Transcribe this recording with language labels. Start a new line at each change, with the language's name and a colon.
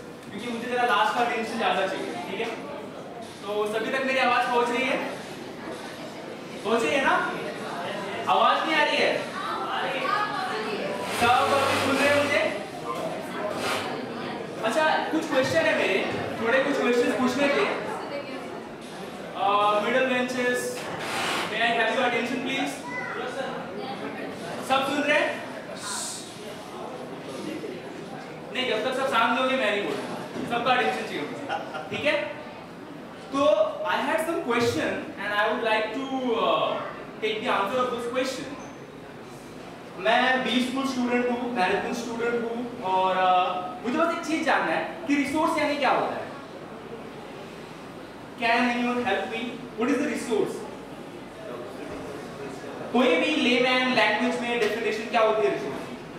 Hindi: क्योंकि मुझे जरा लास्ट का बेंच ज्यादा चाहिए, ठीक है? तो सभी तक मेरी आवाज पहुंच रही है? पहुंच रही है ना? आवाज नहीं आ रही है? सब सुन रहे हैं मुझे? अच्छा, कुछ क्वेश्चन है मेरे, थोड़े कुछ क्वेश्चन पूछने थे।
English: Middle benches, may I have your attention please?
Hindi: सब सुन रहे हैं? नहीं, जब तक सब शांत होंगे मैं नहीं बोलूंगा, सबका अटेंशन चाहिए मुझे, ठीक है?
English: तो I had some question and I would like to take the answer of this question.
Hindi: मैं बी स्कूल स्टूडेंट हूँ, मैनेजमेंट स्टूडेंट हूँ और मुझे बस एक चीज जानना है कि रिसोर्स यानी क्या होता है?
English: Can anyone help me? What is the resource?
Hindi: कोई भी लेमैन लैंग्वेज में डेफिनेशन क्या होती है रिसोर्स की?